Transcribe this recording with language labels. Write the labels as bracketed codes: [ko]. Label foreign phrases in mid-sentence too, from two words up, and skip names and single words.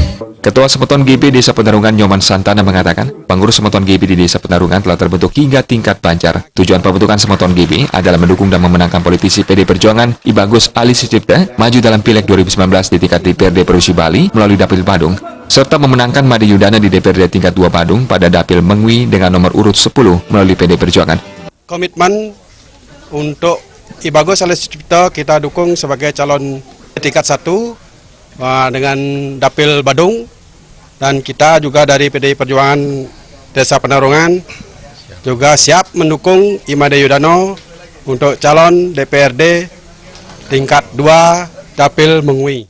[id] Ketua Semeton GB Desa Penarungan Nyoman Santana mengatakan, pengurus Semeton GB di Desa Penarungan telah terbentuk hingga tingkat Banjar. Tujuan pembentukan Semeton GB adalah mendukung dan memenangkan politisi PD Perjuangan I Bagus Ali Sucipta maju dalam Pileg 2019 di tingkat DPRD Provinsi Bali melalui Dapil Badung, serta memenangkan Made Yudana di DPRD tingkat 2 Badung pada Dapil Mengwi dengan nomor urut 10 melalui PD Perjuangan. Komitmen untuk I Bagus Ali Sucipta kita dukung sebagai calon tingkat 1 dengan Dapil Badung, dan kita juga dari PDI Perjuangan Desa Penarungan juga siap mendukung Imade Yudano untuk calon DPRD tingkat 2 Dapil Mengwi.